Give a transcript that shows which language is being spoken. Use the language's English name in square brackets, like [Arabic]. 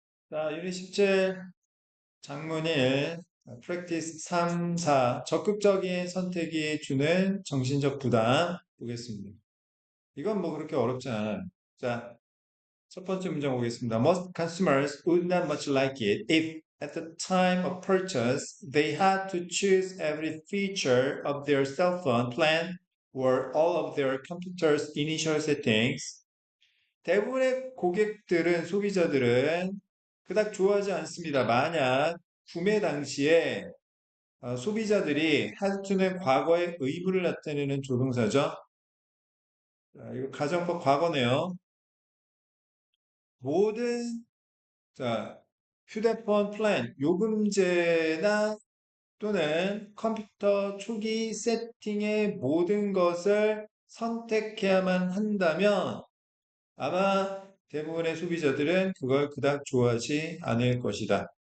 [Korean] 자, 유닛 17, 장문 1, practice 3, 4, 적극적인 선택이 주는 정신적 부담 보겠습니다. 이건 뭐 그렇게 어렵지 않아요. 자, 첫 번째 문장 보겠습니다. [English] Most consumers would not much like it if at the time of purchase they had to choose every feature of their cell phone plan or all of their computer's initial settings. [Korean] 대부분의 고객들은, 소비자들은 그닥 좋아하지 않습니다. 만약 구매 당시에 소비자들이 had to는 과거의 의무를 나타내는 조동사죠. 자, 이거 가정법 과거네요. 모든 자, 휴대폰 플랜, 요금제나 또는 컴퓨터 초기 세팅의 모든 것을 선택해야만 한다면 아마 대부분의 소비자들은 그걸 그닥 좋아하지 않을 것이다.